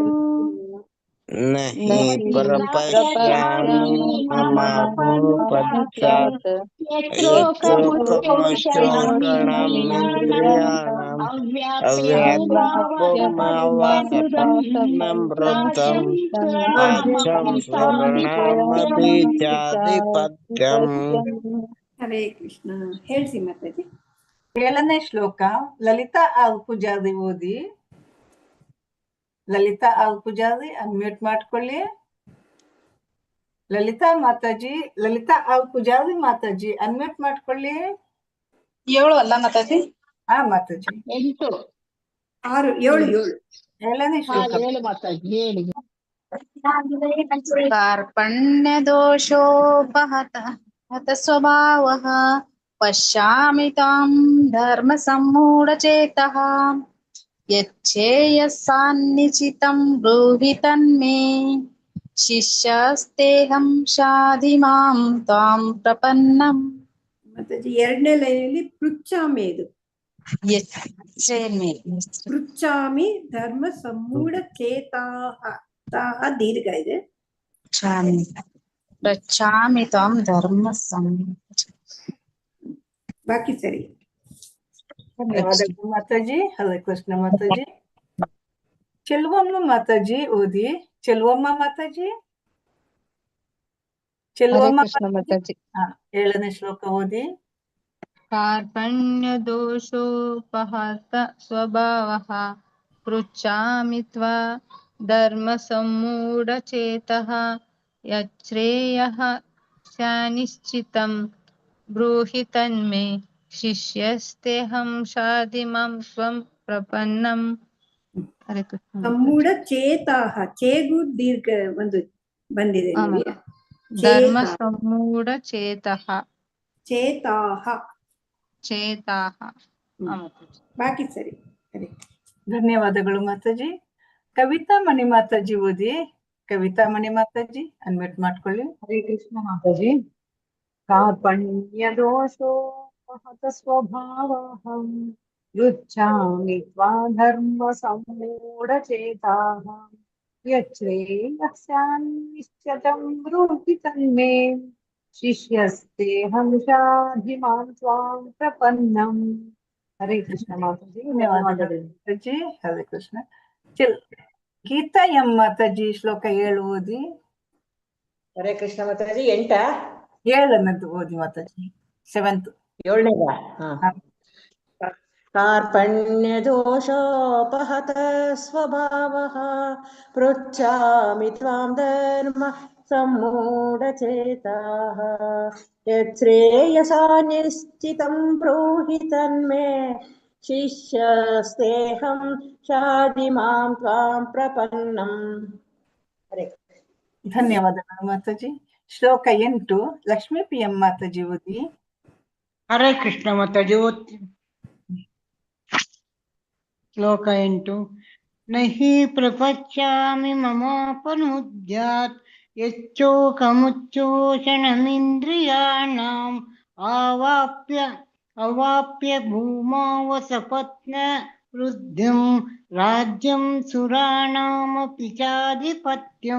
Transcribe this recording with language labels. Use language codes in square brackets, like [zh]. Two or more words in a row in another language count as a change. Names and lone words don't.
[sa] न हि प्रपश्यामि ममापनुद्यात् यच्चोकमुच्चोषणमिन्द्रियाणाम् अव्याप्तभूमावसपत्नमृतं राज्यं सुरनामभिचाधिपत्यम् [kn] ಹರೇ ಕೃಷ್ಣ. ಹೇಳ್ಸಿ ಮಾತಾಜಿ. 7ನೇ ಶ್ಲೋಕ ಲಲಿತಾ ಆಲ್ ಪೂಜಾರಿ ಓದಿ. ಲಲಿತಾ ಆಲ್ ಪೂಜಾರಿ ಅನ್ಮ್ಯೂಟ್ ಮಾಡ್ಕೊಳ್ಳಿ. ಲಲಿತಾ ಮಾತಾಜಿ, ಲಲಿತಾ ಆಲ್ ಪೂಜಾರಿ ಮಾತಾಜಿ ಅನ್ಮ್ಯೂಟ್ ಮಾಡ್ಕೊಳ್ಳಿ. 7 ಅಲ್ಲ ಮಾತಾಜಿ? ಹಾ ಮಾತಾಜಿ. 8 6 7 7ನೇ ಶ್ಲೋಕ. 7 ಮಾತಾಜಿ ಹೇಳಿ. [sa] कार्पण्यदोषोपहत स्वभावः पश्यामि तां धर्मसम्मूढचेतः यच्छेयसान्निचितं ब्रूहि तन्मे शिष्यस्तेऽहं शाधि मां त्वां प्रपन्नम्. [kn] ಮಾತಾಜಿ 2ನೇ ಲೈನಲ್ಲಿ ಪೃಚ್ಛಾಮಿ ಇದು. [sa] ಪೃಚ್ಛಾಮಿ ಧರ್ಮ ಸಮ್ಮೂಢ ಚೇತಾಹ. [kn] ತಾಹ ದೀರ್ಘ ಇದೆ. [sa] ಪೃಚ್ಛಾಮಿ ತ್ವಾಂ ಧರ್ಮ [kn] ಬಾಕಿ ಸರಿ. ಧನ್ಯವಾದಗಳು ಮಾತಾಜಿ. ಹರೇ ಕೃಷ್ಣ ಮಾತಾಜಿ. ಚೆಲುವಮ್ಮ ಮಾತಾಜಿ ಓದಿ. ಚೆಲುವಮ್ಮ ಮಾತಾಜಿ. ಚೆಲುವಮ್ಮ ಮಾತಾಜಿ 7ನೇ ಶ್ಲೋಕ ಓದಿ. [sa] कार्पण्यदोषोपहत स्वभावः पृच्छामि त्वा धर्मसम्मूढचेतः यच्छ्रेयः स्यानिश्चितं ब्रूहि तन्मे शिष्यस्तेऽहं शाधि मां त्वं प्रपन्नम्. ಸಮ್ಮೂಢ ಚೇತಾಹ. [kn] ಚೇಗು ದೀರ್ಘ ಒಂದು ಬಂದಿದೆ. [sa] ಧರ್ಮ ಸಮ್ಮೂಢ ಚೇತಃ. ಚೇತಾಹ ಚೇತಾಹ. [kn] ಬಾಕಿ ಸರಿ. ಧನ್ಯವಾದಗಳು ಮಾತಾಜಿ. ಕವಿತಾ ಮಣಿ ಮಾತಾಜಿ ಓದಿ. ಕವಿತಾ ಮಣಿ ಮಾತಾಜಿ ಅನ್ಮ್ಯೂಟ್ ಮಾಡ್ಕೊಳ್ಳಿ. ಹರೇ ಕೃಷ್ಣ ಮಾತಾಜಿ. [sa] ಕಾರ್ಪಣ್ಯದೋಷೋಪಹತ ಸ್ವಭಾವಃ ಪೃಚ್ಛಾಮಿ ತ್ವಾ ಧರ್ಮ ಸಮ್ಮೂಢಚೇತಾಃ ಯಚ್ಛ್ರೇಯಸ್ಯಾನ್ನಿಶ್ಚಿತಂ ಬ್ರೂಹಿ ತನ್ಮೇ ಶಿಷ್ಯಸ್ತೆಹಂ ಶಾಧಿ ಮಾಂ ತ್ವಾಂ ಪ್ರಪನ್ನಂ. [kn] ಹರೇ ಕೃಷ್ಣ ಮಾತಾಜಿ. ಧನ್ಯವಾದಗಳು ಮಾತಾಜಿ. ಹರೇ ಕೃಷ್ಣ. ಗೀತಾ ಎಂ ಮಾತಾಜಿ ಶ್ಲೋಕ 7 ಓದಿ. ಹರೇ ಕೃಷ್ಣ ಮಾತಾಜಿ. 7 ಓದಿ ಮಾತಾಜಿ. 7th 7ನೇದ. [sa] कार्पण्यदोषोपहत स्वभावः पृच्छामि त्वां धर्म सम्मूढचेताः यच्छ्रेयसान्निश्चितं ब्रूहि तन्मे शिष्यस्तेऽहं शाधि मां त्वां प्रपन्नम्. [kn] ಧನ್ಯವಾದಗಳು ಮಾತಾಜಿ. ಶ್ಲೋಕ 8 ಲಕ್ಷ್ಮೀ ಪಿ ಎಂ ಮಾತಾಜಿ ಓದಿ. ಹರೇ ಕೃಷ್ಣ ಮಾತಾಜಿ ಓದ್ತೀನಿ. ಶ್ಲೋಕ 8. [sa] ನಹಿ ಪ್ರಪಶ್ಯಾಮಿ ಮಮಾಪನುದ್ಯಾತ್ ಯಚ್ಚೋಕಮುಚ್ಚೋಷಣಮಿಂದ್ರಿಯಾಣಾಂ ಅವಾಪ್ಯ ಭೂಮಾವಸಪತ್ನ ವೃದ್ಧಿಂ ರಾಜ್ಯಂ ಸುರಾಣಾಮಪಿ ಚಾಧಿಪತ್ಯಂ.